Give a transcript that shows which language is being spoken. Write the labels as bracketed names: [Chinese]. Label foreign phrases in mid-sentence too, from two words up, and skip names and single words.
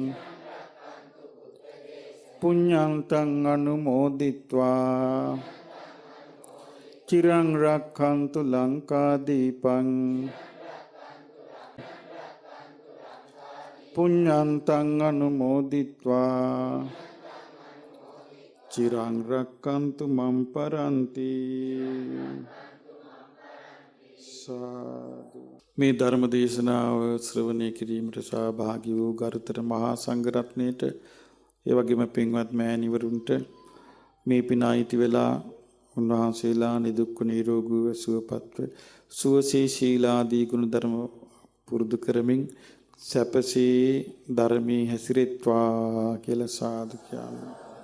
[Pali] පුඤ්ඤන්තං අනුමෝදිත්වා චිරං රක්ඛන්තු ලංකා දීපං පුඤ්ඤන්තං අනුමෝදිත්වා චිරං රක්ඛන්තු මම් පරන්ති සාදු. [Sinhala] මේ ධර්ම දේශනාව ශ්‍රවණය කිරීමට සහභාගී වූ ගරුතර මහා සංඝරත්නයට ඒ වගේම පින්වත් මෑණිවරුන්ට මේ පින අයිති වෙලා උන්වහන්සේලා නිදුක්ඛ නිරෝගීව සුවපත්ව සුවසේ ශීලාදී ගුණ ධර්ම පුරුදු කරමින් සැපසේ ධර්මයේ හැසිරෙත්වා කියලා සාදු කියනවා.